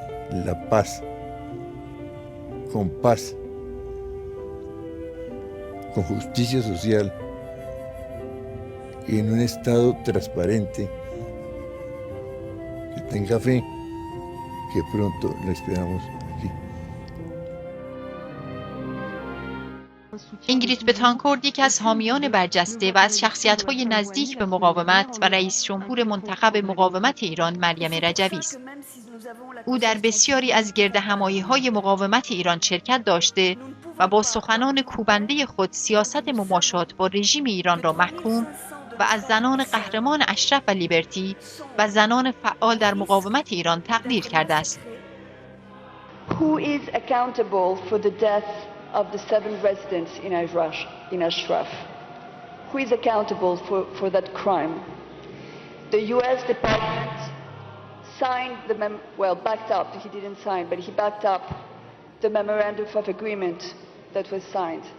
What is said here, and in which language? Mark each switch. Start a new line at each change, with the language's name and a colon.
Spanish: la paz, con justicia social, y en un Estado transparente, que tenga fe, que pronto la esperamos aquí.
Persian: اینگریت بتانکورد یکی از حامیان برجسته و از شخصیت‌های نزدیک به مقاومت و رئیس جمهور منتخب مقاومت ایران مریم رجوی است. او در بسیاری از گردهمایی‌های مقاومت ایران شرکت داشته و با سخنان کوبنده خود سیاست مماشات با رژیم ایران را محکوم و از زنان قهرمان اشرف و لیبرتی و زنان فعال در مقاومت ایران تقدیر کرده است.
English: Who is accountable for the death of the 7 residents in Ashraf? Who is accountable for that crime? The U.S. Department signed backed up. He didn't sign, but he backed up the memorandum of agreement that was signed.